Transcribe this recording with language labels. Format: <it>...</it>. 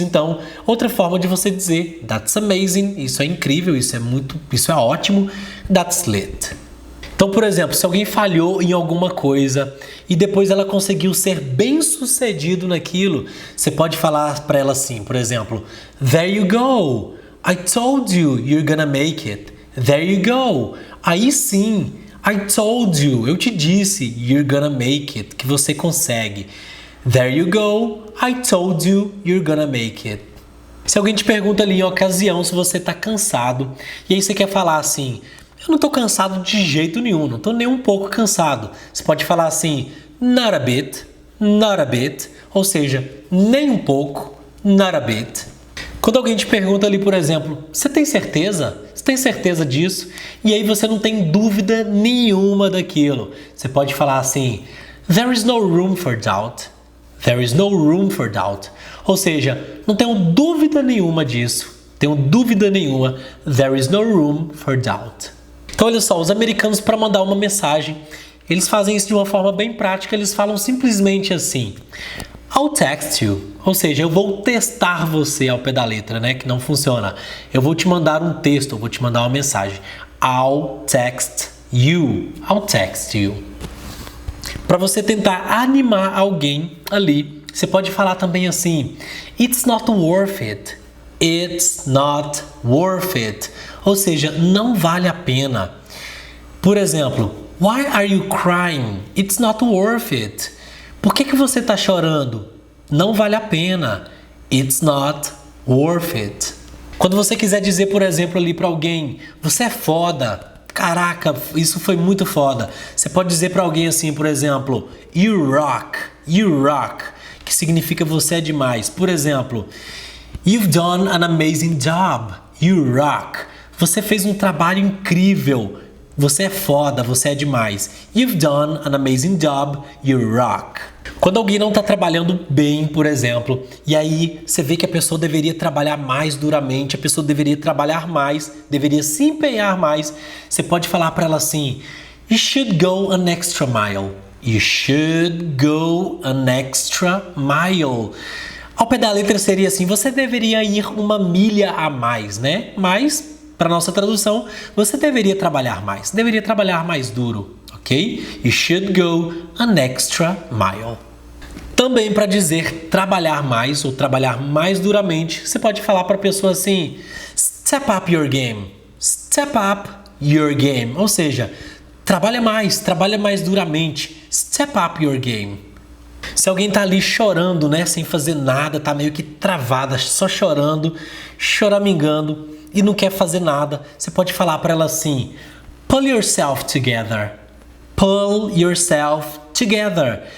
<pt>Então, outra forma de você dizer</pt> <en>that's amazing,</en> <pt>isso é incrível, isso é ótimo,</pt> <en>that's lit.</en> <pt>Então, por exemplo, se alguém falhou em alguma coisa e depois ela conseguiu ser bem sucedido naquilo, você pode falar para ela assim, por exemplo,</pt> <en>there you go. I told you you're gonna make it. There you go.</en> <pt>Aí sim,</pt> <en>I told you,</en> <pt>eu te disse,</pt> <en>you're gonna make it,</en> <pt>que você consegue.</pt> <en>There you go. I told you you're gonna make it.</en> <pt>Se alguém te pergunta ali em ocasião se você tá cansado, e aí você quer falar assim, eu não tô cansado de jeito nenhum, não tô nem um pouco cansado. Você pode falar assim,</pt> <en>not a bit,</en> <pt>ou seja, nem um pouco, not a bit. Quando alguém te pergunta ali, por exemplo, você tem certeza? Você tem certeza disso? E aí você não tem dúvida nenhuma daquilo. Você pode falar assim,</pt> <en>there is no room for doubt. There is no room for doubt.</en> <pt>Ou seja, não tenho dúvida nenhuma disso. Tenho dúvida nenhuma.</pt> <en>There is no room for doubt.</en> <pt>Então olha só, os americanos para mandar uma mensagem, eles fazem isso de uma forma bem prática. Eles falam simplesmente assim,</pt> <en>I'll text you.</en> <pt>Ou seja, eu vou testar você ao pé da letra, né? Que não funciona. Eu vou te mandar um texto, eu vou te mandar uma mensagem.</pt> <en>I'll text you. I'll text you.</en> <pt>Para você tentar animar alguém ali, você pode falar também assim,</pt> <en>it's not worth it. It's not worth it.</en> <pt>Ou seja, não vale a pena. Por exemplo,</pt> <en>why are you crying? It's not worth it.</en> <pt>Por que você está chorando? Não vale a pena.</pt> <en>It's not worth it.</en> <pt>Quando você quiser dizer, por exemplo, ali para alguém, você é foda. Caraca, isso foi muito foda. Você pode dizer para alguém assim, por exemplo,</pt> <en>you rock,</en> <pt>que significa você é demais. Por exemplo,</pt> <en>you've done an amazing job. You rock.</en> <pt>Você fez um trabalho incrível. Você é foda, você é demais.</pt> <en>You've done an amazing job. You rock.</en> <pt>Quando alguém não está trabalhando bem, por exemplo, e aí você vê que a pessoa deveria trabalhar mais duramente, a pessoa deveria trabalhar mais, deveria se empenhar mais, você pode falar para ela assim,</pt> <en>you should go an extra mile. You should go an extra mile.</en> <pt>Ao pé da letra seria assim, você deveria ir uma milha a mais, né? Mas, para nossa tradução, você deveria trabalhar mais duro, ok?</pt> <en>You should go an extra mile.</en> <pt>Também para dizer trabalhar mais ou trabalhar mais duramente, você pode falar para a pessoa assim,</pt> <en>step up your game. Step up your game.</en> <pt>Ou seja, trabalha mais duramente.</pt> <en>Step up your game.</en> <pt>Se alguém tá ali chorando, né, sem fazer nada, tá meio que travada, só chorando, choramingando e não quer fazer nada, você pode falar para ela assim,</pt> <en>pull yourself together. Pull yourself together.</en>